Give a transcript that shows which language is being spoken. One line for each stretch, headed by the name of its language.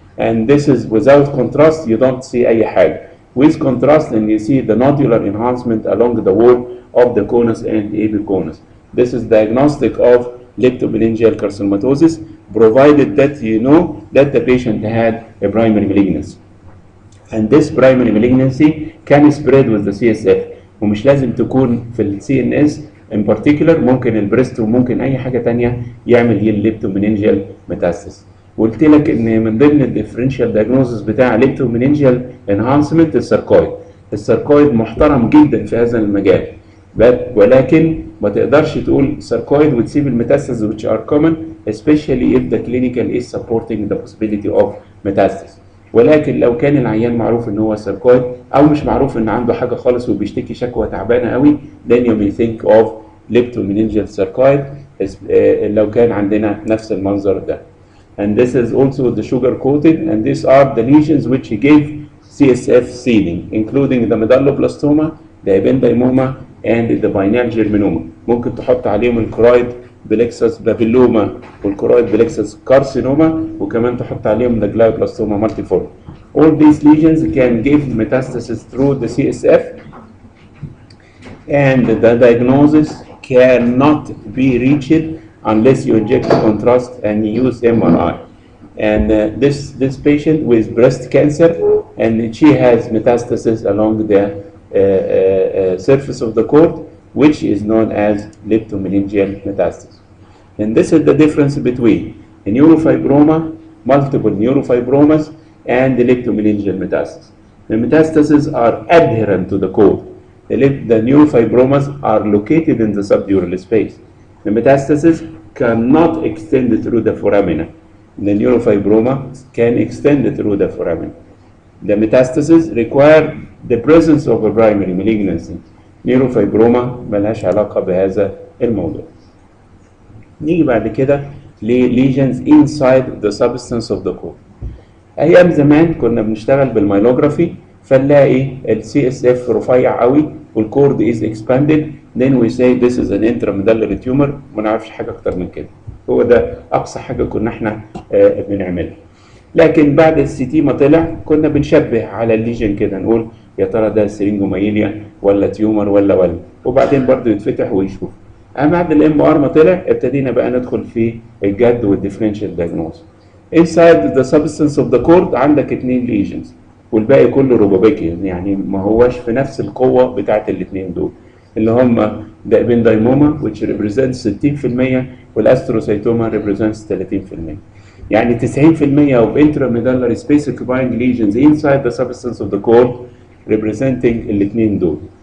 English: And this is without contrast you don't see
Arabic: أي حاجة.
English: With contrast and you see the nodular enhancement along the wall of the conus and epiconus. This is diagnostic of leptomeningeal carcinomatosis provided that you know that the patient had a primary malignancy. And this primary malignancy can spread with the CSF
Arabic: ومش لازم تكون في ال CNS
English: in particular،
Arabic: ممكن البريست وممكن أي حاجة تانية يعمل هي الليبتومينينجيال ميتاستاسيس. وقلت لك إن من ضمن الديفرنشال دايجنوزس بتاع ليبتومينينجيال انهانسمنت الساركويد. الساركويد محترم جدا في هذا المجال ولكن ما تقدرش تقول ساركويد وتسيب الميتاستاسيس
English: which are common especially if the clinical is supporting the possibility of metastasis.
Arabic: ولكن لو كان العيان معروف ان هو ساركويد او مش معروف ان عنده حاجه خالص وبيشتكي شكوى تعبانه قوي
English: then you may think of leptomeningeal sarcoid
Arabic: لو كان عندنا نفس المنظر ده.
English: And this is also the sugar coated and these are the lesions which gave CSF seeding including the medulloblastoma, the ependymoma and the pineal germinoma.
Arabic: ممكن تحط عليهم الكرويد بلكسس بابيلوما والكرويد بلكسس كارسينوما وكمان تحط عليهم الجلايوبلاستوما مالتيفورم.
English: All these lesions can give metastasis through the CSF and the diagnosis cannot be reached unless you inject contrast and use MRI. And this patient with breast cancer and she has metastasis along the surface of the cord which is known as leptomeningeal metastasis. And this is the difference between a neurofibroma, multiple neurofibromas, and the leptomeningeal metastasis. The metastases are adherent to the cord. The neurofibromas are located in the subdural space. The metastasis cannot extend through the foramina. The neurofibroma can extend through the foramina. The metastases require the presence of a primary malignancy.
Arabic: نيروفايبروما ملهاش علاقة بهذا الموضوع. نيجي بعد كده
English: lesions inside the substance of the core.
Arabic: أيام زمان كنا بنشتغل بالمايلوجرافي فنلاقي ال CSF رفيع قوي والكورد
English: is expanded then we say this is an intramedullary tumor
Arabic: ما نعرفش حاجة أكتر من كده. هو ده أقصى حاجة كنا احنا بنعملها. لكن بعد السي تي ما طلع كنا بنشبه على الليجن كده نقول يا ترى ده سيرينجومايليا ولا تيومر ولا وبعدين برضه يتفتح ويشوف. اما بعد الام ار ما طلع ابتدينا بقى ندخل في الجد والديفرنشال دايجنوز.
English: inside the substance of the cord
Arabic: عندك 2 ليجنز والباقي كله روبابيكيان، يعني ما هوش في نفس القوه بتاعت الاثنين دول اللي هم الابندايموما
English: which represents 60%
Arabic: والاستروسايتوما
English: represents 30%.
Arabic: يعني
English: 90% of intramedullary space occupying lesions inside the substance of the cord representing
Arabic: الاثنين دول.